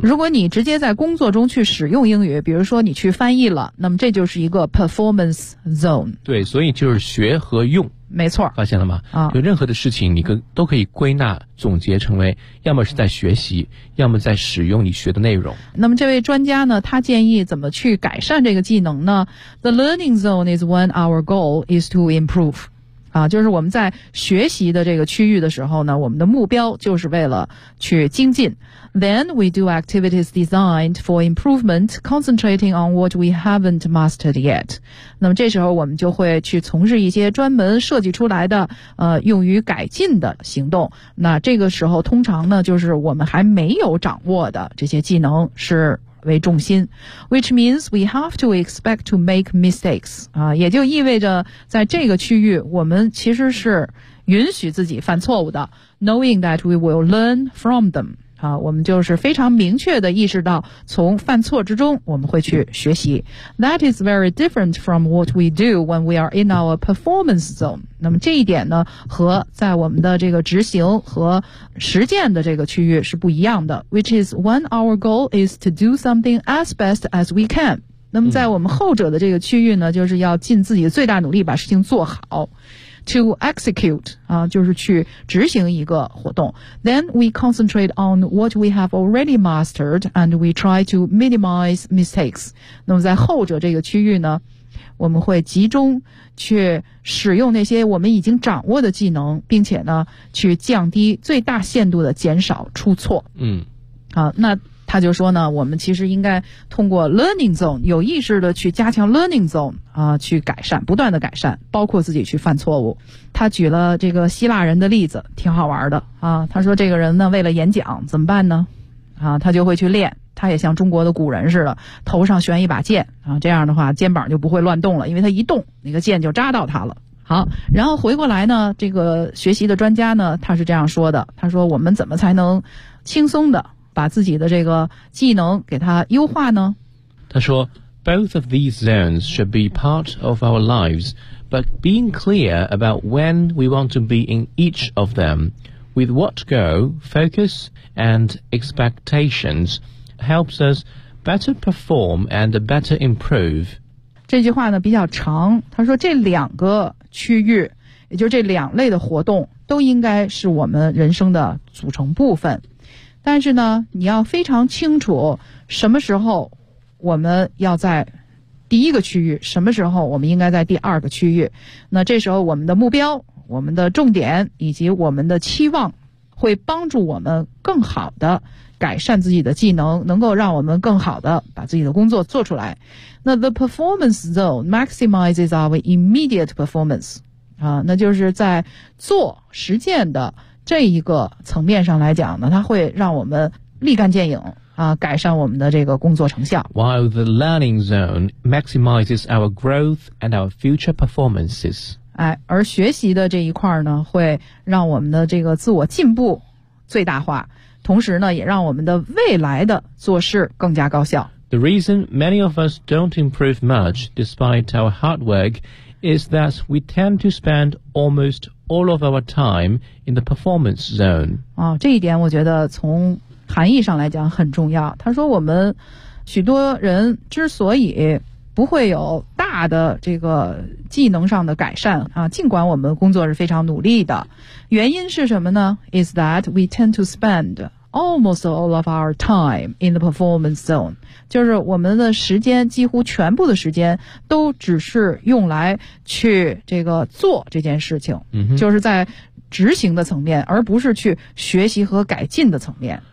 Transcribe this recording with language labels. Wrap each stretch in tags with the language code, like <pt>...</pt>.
<zh>如果你直接在工作中去使用英语，比如说你去翻译了，那么这就是一个 performance zone。对，所以就是学和用。没错。发现了吗？啊，有任何的事情你都可以归纳总结成为要么是在学习，要么在使用你学的内容。那么这位专家呢，他建议怎么去改善这个技能呢？</zh> <en>The learning zone is when our goal is to improve。</en> <zh>啊，就是我们在学习的这个区域的时候呢，我们的目标就是为了去精进。</zh> <en>Then we do activities designed for improvement, concentrating on what we haven't mastered yet.</en> <zh>那么这时候我们就会去从事一些专门设计出来的用于改进的行动。那这个时候通常呢，就是我们还没有掌握的这些技能是为重心，</zh> <en>which means we have to expect to make mistakes.</en> <zh>啊，也就意味着在这个区域我们其实是允许自己犯错误的，</zh> <en>knowing that we will learn from them.</en> <zh>啊，我们就是非常明确的意识到从犯错之中我们会去学习。</zh> <en>That is very different from what we do when we are in our performance zone.</en> <zh>那么这一点呢，和在我们的这个执行和实践的这个区域是不一样的。</zh> <en>Which is when our goal is to do something as best as we can.</en> <zh>那么在我们后者的这个区域呢，就是要尽自己最大努力把事情做好。</zh> <en>To execute,</en> <zh>啊，就是去执行一个活动。</zh> <en>Then we concentrate on what we have already mastered and we try to minimize mistakes.</en> <zh>那么在后者这个区域呢，我们会集中去使用那些我们已经掌握的技能，并且呢，去降低最大限度的减少出错。嗯。啊，那他就说呢，我们其实应该通过 learning zone 有意识的去加强 learning zone 啊，去改善，不断的改善，包括自己去犯错误。他举了这个希腊人的例子，挺好玩的啊。他说这个人呢，为了演讲怎么办呢？啊，他就会去练，他也像中国的古人似的，头上悬一把剑啊，这样的话肩膀就不会乱动了，因为他一动那个剑就扎到他了。好，然后回过来呢，这个学习的专家呢，他是这样说的，他说我们怎么才能轻松的把自己的这个技能给它优化呢？他说</zh> <en>Both of these zones should be part of our lives, but being clear about when we want to be in each of them, with what goal, focus, and expectations helps us better perform and better improve.</en> <zh>这句话呢比较长，他说这两个区域，也就是这两类的活动，都应该是我们人生的组成部分。但是呢，你要非常清楚什么时候我们要在第一个区域，什么时候我们应该在第二个区域。那这时候我们的目标、我们的重点以及我们的期望会帮助我们更好的改善自己的技能，能够让我们更好的把自己的工作做出来。那</zh> <en>the performance zone maximizes our immediate performance</en> <zh>啊，那就是在做实践的这一个层面上来讲呢，它会让我们立竿见影啊，改善我们的这个工作成效。</zh> <en>While the learning zone maximizes our growth and our future performances.</en> <zh>哎，而学习的这一块呢，会让我们的这个自我进步最大化，同时呢，也让我们的未来的做事更加高效。</zh> <en>The reason many of us don't improve much despite our hard work is that we tend to spend almost all of our time in the performance zone.</en> <zh>啊，这一点我觉得从含义上来讲很重要。他说我们许多人之所以不会有大的这个技能上的改善啊，尽管我们工作是非常努力的，原因是什么呢？</zh> <en>Is that we tend to spend almost all of our time in the performance zone，</en> <zh>就是我们的时间几乎全部的时间都只是用来去这个做这件事情，就是在执行的层面，而不是去学习和改进的层面。</zh>